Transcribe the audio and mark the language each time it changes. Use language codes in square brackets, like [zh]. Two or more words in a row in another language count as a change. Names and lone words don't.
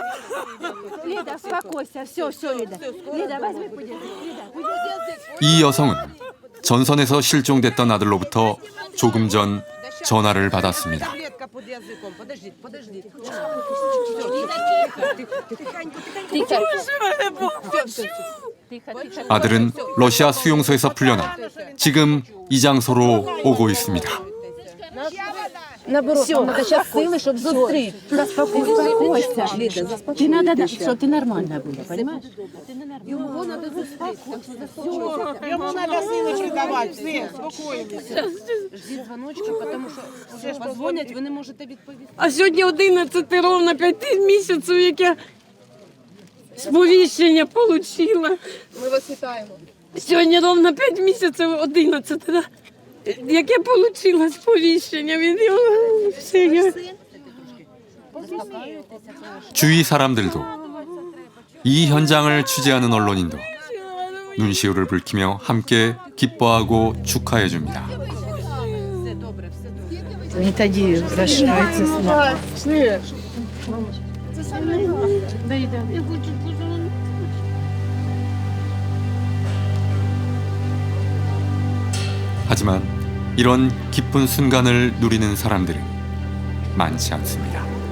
[ko] 이 여성은 전선에서 실종됐던 아들로부터 조금 전 전화를 받았습니다. 아들은 러시아 수용소에서 풀려나 지금 이 장소로 오고 있습니다. [ru] Наоборот, нам надо сейчас силы, чтобы зустріть. [uk] Заспокойся, Ліда, заспокойся. Надо, щоб ти нормально була, понимаешь? Його надо зустріти. Йому треба силочки давати, все, спокійно. Ждіть дзвоночка, тому що позвонять, ви не можете відповісти. А сьогодні 11 ровно 5 місяців, як я сповіщення отримала. Ми вас вітаємо. Сьогодні ровно 5 місяців 11, да? Як я отримала сповіщення від його. [ko] 주위 사람들도 이 현장을 취재하는 언론인도 눈시울을 붉히며 함께 기뻐하고 축하해 줍니다. [uk] Вони тоді розшираються слова. [ko] 하지만 이런 기쁜 순간을 누리는 사람들은 많지 않습니다.